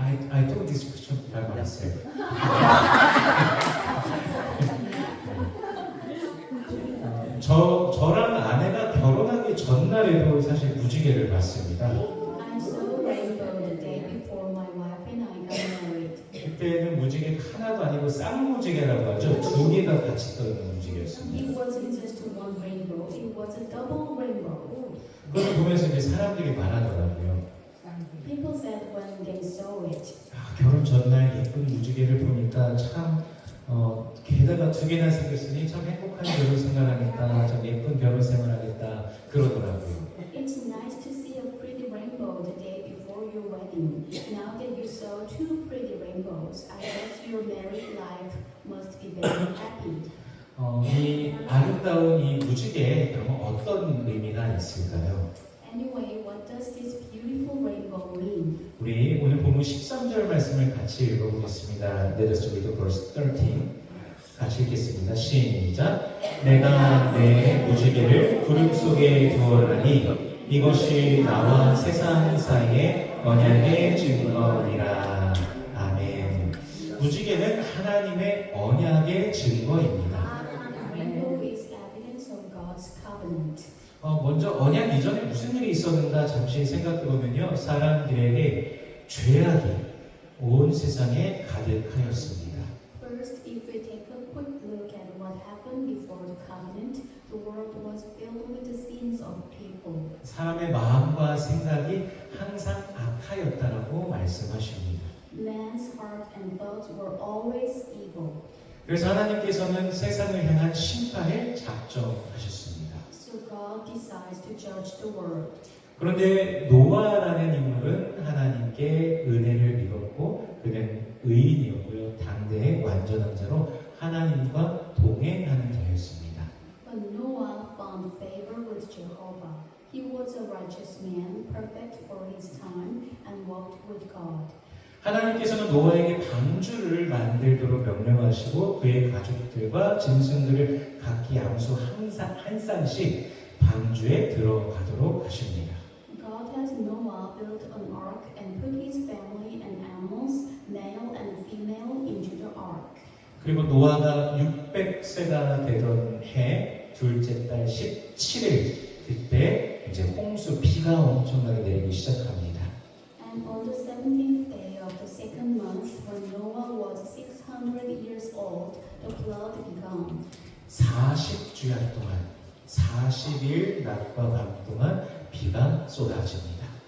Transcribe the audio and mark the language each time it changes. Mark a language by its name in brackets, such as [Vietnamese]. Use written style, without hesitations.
[English] I took this picture by myself. [Korean] 저랑 아내가 결혼하기 전날에도 사실 무지개를 봤습니다. [English] I saw a rainbow the day before my wife and I got married. [Korean] 그때는 무지개가 하나도 아니고 쌍무지개라고 하죠. 2개가 같이 떠있는 무지개였습니다. [English] It wasn't just one rainbow, it was a double rainbow. [Korean] 그걸 보면서 이제 사람들이 말하더라고요. [English] People said when they saw it, [Korean] 결혼 전날 예쁜 무지개를 보니까 참 게다가 2개나 생겼으니 참 행복한 결혼 생활하겠다, 참 예쁜 결혼 생활하겠다 그러더라고요. [English] it's nice to see a pretty rainbow the day before your wedding. Now that you saw 2 pretty rainbows, I guess your married life must be very happy. [Korean] 이 아름다운 이 무지개에 그러면 어떤 의미가 있을까요? [English] Anyway, what does this beautiful rainbow mean? [Korean] 우리 오늘 본문 13절 말씀을 같이 읽어보겠습니다. [English] Let us read verse 13. [Korean] 같이 읽겠습니다. 시작. 내가 내 무지개를 구름 속에 두었나니 이것이 나와 세상 사이의 언약의 증거니라. 아멘. 무지개는 하나님의 언약의 증거입니다. [English] Rainbow is evidence of God's covenant. [Korean] 먼저 언약 이전에 무슨 일이 있었는가 잠시 생각해보면요, 사람들에게 죄악이 온 세상에 가득하였습니다. [English] First, if we take a quick look at what happened before the covenant, the world was filled with the sins of people. [Korean] 사람의 마음과 생각이 항상 악하였다라고 말씀하십니다. [English] Man's heart and thoughts were always evil. [Korean] 그래서 하나님께서는 세상을 향한 심판을 작정하셨습니다. [English] So God decides to judge the world. [Korean] 그런데 노아라는 인물은 하나님께 은혜를 입었고 그는 의인이었고요. 당대의 완전한 자로 하나님과 동행하는 자였습니다. [English] But Noah found favor with Jehovah. He was a righteous man, perfect for his time, and walked with God. [Korean] 하나님께서는 노아에게 방주를 만들도록 명령하시고 그의 가족들과 짐승들을 각기 양수 한 쌍씩 방주에 들어가도록 하십니다. [English] God has Noah build an ark and put his family and animals, male and female, into the ark. [Korean] 그리고 노아가 600세가 되던 해 둘째 달 17일 그때 이제 홍수 비가 엄청나게 내리기 시작합니다. [English] And on the 17th day of the second month, when Noah was 600 years old, the flood began. [Korean] 40주야 동안 40일 낮과 밤 동안 비가 쏟아집니다.